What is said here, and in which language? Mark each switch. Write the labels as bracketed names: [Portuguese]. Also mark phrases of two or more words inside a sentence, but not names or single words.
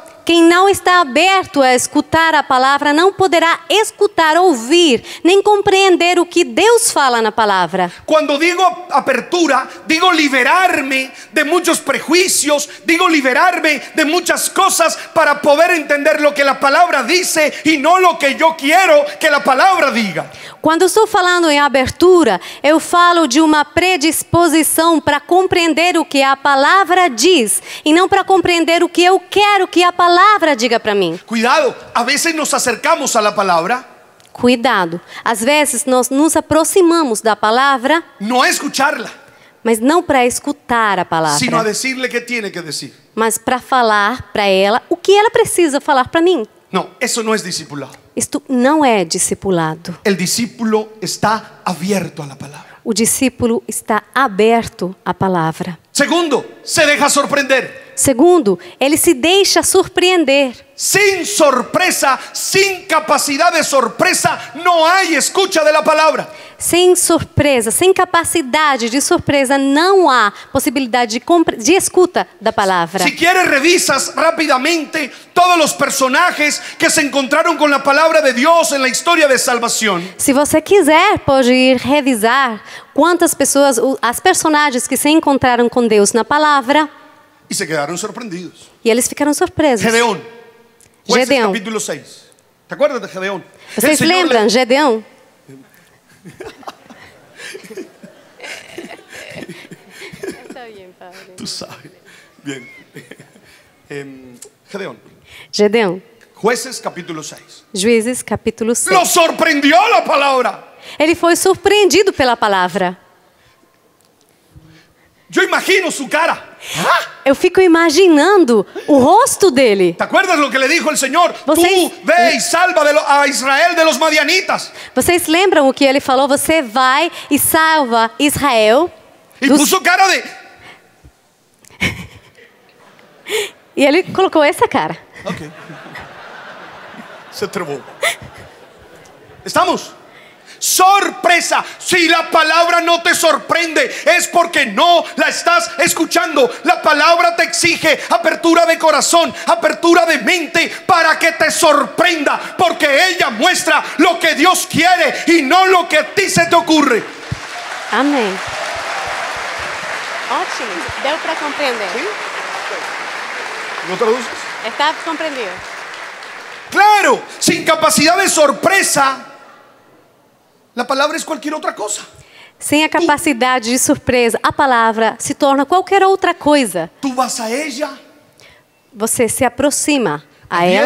[Portuguese] Quem não está aberto a escutar a palavra não poderá escutar, ouvir, nem compreender o que Deus fala na palavra. [Spanish] Cuando digo apertura, digo liberarme de muchos prejuicios, digo liberarme de muchas cosas para poder entender lo que la palabra dice y no lo que yo quiero que la palabra diga. [Portuguese] Quando estou falando em abertura, eu falo de uma predisposição para compreender o que a palavra diz e não para compreender o que eu quero que a palavra diga para mim. [Spanish] Cuidado, a veces nos acercamos a la palabra, [Portuguese] Cuidado, às vezes nós nos aproximamos da palavra, [Spanish] no a escucharla, [Portuguese] mas não para escutar a [Spanish] sino a [Portuguese] palavra, [Spanish] decirle qué tiene que decir. [Portuguese] mas para falar para ela o que ela precisa falar para mim. [Spanish] No, eso no es discipulado. [Portuguese] Isto não é discipulado. [Spanish] El discípulo está abierto a la palabra. O discípulo está aberto à palavra. Segundo, se deja sorprender. [Portuguese] Segundo, ele se deixa surpreender. [Spanish] Sin sorpresa, sin capacidad de sorpresa, no hay escucha de la palabra. [Portuguese] Sem surpresa, sem capacidade de surpresa, não há possibilidade de escuta da palavra. [Spanish] Si quieres, revisas rápidamente todos los personajes que se encontraron con la palabra de Dios en la historia de salvación. [Portuguese] Se você quiser, pode ir revisar quantas pessoas, as personagens que se encontraram com Deus na palavra, [Spanish] Y se quedaron sorprendidos. [Portuguese] e eles ficaram surpresos. [Spanish] Gedeón. Jueces Gedeón. capítulo 6. ¿Te acuerdas de Gedeón? [Portuguese] Vocês lembram, Gedeão? [Spanish] Tú sabes. Bien. Gedeón. [Portuguese] Gedeão. [Spanish] Jueces capítulo 6. [Portuguese] Juízes, capítulo 6. [Spanish] Lo sorprendió la palabra. [Portuguese] Ele foi surpreendido pela palavra. [Spanish] Yo imagino su cara. [Portuguese] Eu fico imaginando o rosto dele. [Spanish] ¿Te acuerdas lo que le dijo el Señor? [Portuguese] Vocês- [Spanish] Tú ve y salva a Israel de los madianitas. [Portuguese] Vocês lembram o que ele falou? Você vai e salva Israel. [Spanish] Y dos- puso cara de... [Portuguese] E ele colocou essa cara. [Spanish] Ok. Se trabó. ¿Estamos? Sorpresa. Si la palabra no te sorprende, es porque no la estás escuchando. La palabra te exige apertura de corazón, apertura de mente, para que te sorprenda, porque ella muestra lo que Dios quiere y no lo que a ti se te ocurre. [Portuguese] Amém. Ótimo. Deu para compreender. [Spanish] ¿No traduces? [Portuguese] Está compreendido. [Spanish] Claro, sin capacidad de sorpresa, la palabra es cualquier otra cosa. [Portuguese] Sem a capacidade de surpresa, a palavra se torna qualquer outra coisa. [Spanish] Tú vas a ella [Portuguese] você se aproxima a ela,